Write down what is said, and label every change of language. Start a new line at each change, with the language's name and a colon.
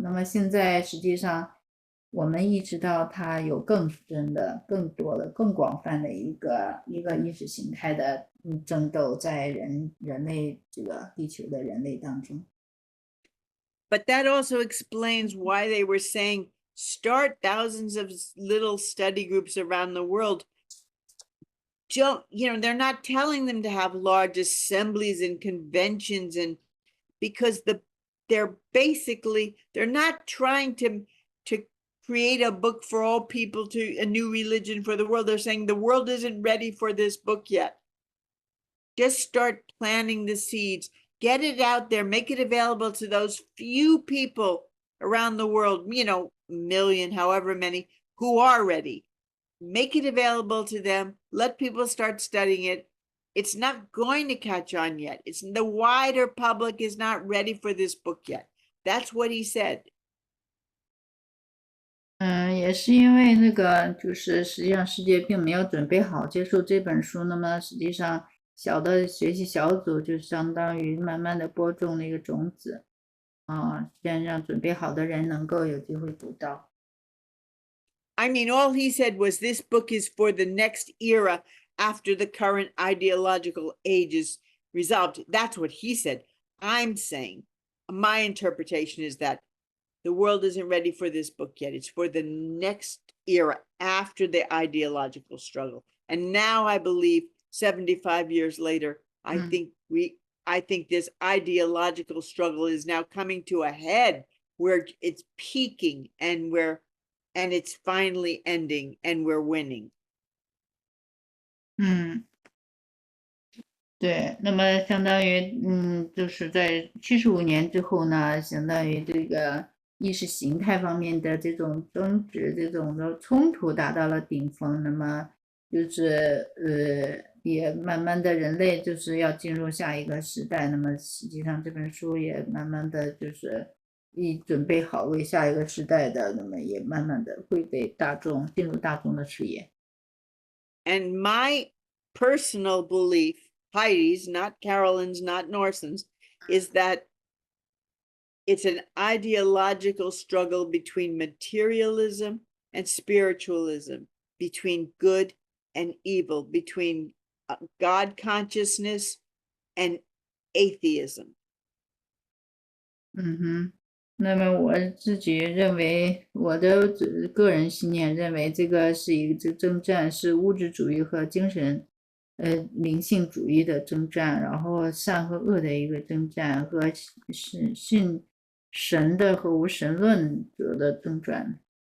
Chinese: 那么现在实际上，我们意识到它有更深的、更多的、更广泛的一个意识形态的争斗在人类这个地球的人类当中。
English: But that also explains why they were saying start thousands of little study groups around the world. They're not telling them to have large assemblies and conventions, and because they're not trying to create a book for all people, to a new religion for the world. They're saying the world isn't ready for this book yet. Just start planting the seeds, get it out there, make it available to those few people around the world, million, however many, who are ready. Make it available to them, let people start studying it. It's not going to catch on yet. The wider public is not ready for this book yet. That's what he said.
Chinese: 也是因为那个，就是实际上世界并没有准备好接受这本书，那么实际上小的学习小组就相当于慢慢的播种那个种子，先让准备好的人能够有机会读到。
English: I mean, all he said was this book is for the next era after the current ideological age is resolved. That's what he said. I'm saying, my interpretation is that the world isn't ready for this book yet. It's for the next era after the ideological struggle. And now I believe 75 years later, I think this ideological struggle is now coming to a head where it's peaking and it's finally ending and we're winning.
Chinese: 对，那么相当于，就是在75年之后呢，相当于这个意识形态方面的这种争执、这种的冲突达到了顶峰，那么就是也慢慢的人类就是要进入下一个时代，那么实际上这本书也慢慢的就是准备好为下一个时代的，那么也慢慢的会被进入大众的视野。
English: And my personal belief, Heidi's, not Carolyn's, not Norson's, is that it's an ideological struggle between materialism and spiritualism, between good and evil, between God consciousness and atheism.
Chinese: 那么我自己认为，我的个人信念认为，这个是一个征战，是物质主义和精神，灵性主义的征战，然后善和恶的一个征战，和信神的和无神论者的征战。